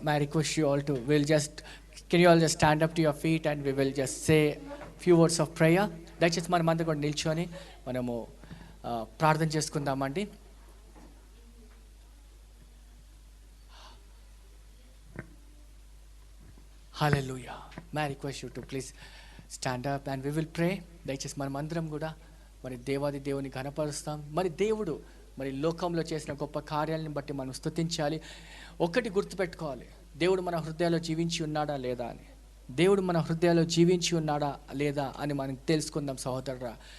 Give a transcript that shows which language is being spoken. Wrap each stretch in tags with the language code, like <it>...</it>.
<en>May I request you all to, can you all just stand up to your feet and we will just say few words of prayer.</en> <te>దయచేసి మనమంతా కూడా నిల్చొని మనము ప్రార్థన చేసుకుందామండి.</te> <en>Hallelujah. May I request you to please stand up and we will pray.</en> <te>దయచేసి మనమందరం కూడా మరి దేవాది దేవుని ఘనపరుస్తాం. మరి దేవుడు మరి లోకంలో చేసిన గొప్ప కార్యాలను బట్టి మనం స్తుతించాలి. ఒక్కటి గుర్తుపెట్టుకోవాలి, దేవుడు మన హృదయాల్లో జీవించి ఉన్నాడా లేదా అని. దేవుడు మన హృదయాల్లో జీవించి ఉన్నాడా లేదా అని మనం తెలుసుకుందాం సహోదరురా.</te>